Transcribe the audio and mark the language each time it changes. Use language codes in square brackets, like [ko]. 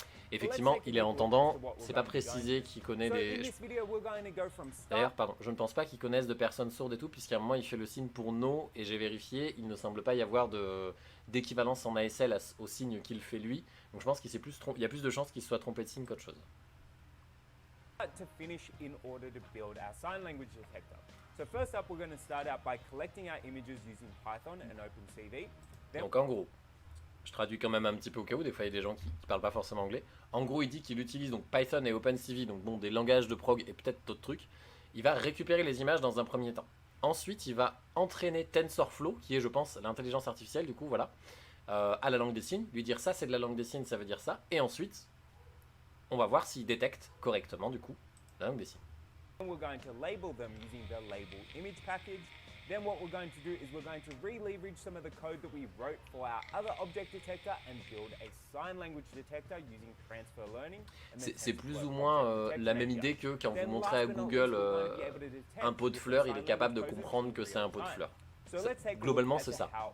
[fr] Effectivement, il est entendant, c'est pas précisé qu'il connaît des... D'ailleurs, pardon, je ne pense pas qu'il connaisse de personnes sourdes et tout, puisqu'à un moment il fait le signe pour no, et j'ai vérifié, il ne semble pas y avoir d'équivalence en ASL au signe qu'il fait lui, donc je pense qu'il il y a plus de chances qu'il se soit trompé de signe qu'autre chose. [en] To finish in order to build our sign language detector. So first up, we're going to start out by collecting our images using Python and OpenCV. [fr] Donc en gros, je traduis quand même un petit peu au cas où, des fois il y a des gens qui parlent pas forcément anglais. En gros, il dit qu'il utilise donc Python et OpenCV, donc bon, des langages de prog et peut-être d'autres trucs. Il va récupérer les images dans un premier temps. Ensuite, il va entraîner TensorFlow, qui est, je pense, l'intelligence artificielle, du coup, voilà, à la langue des signes, lui dire ça c'est de la langue des signes, ça veut dire ça, et ensuite, on va voir s'il détecte correctement, du coup, la langue des signes. [en] We're going to label them using the label image package. Then what we're going to do is we're going to re-leverage some of the code that we wrote for our other object detector and build a sign language detector using transfer learning. [fr] C'est plus ou moins la même idée que quand vous montrez à Google un pot de fleurs, il est capable de comprendre que c'est un pot de fleurs. Globalement, c'est ça.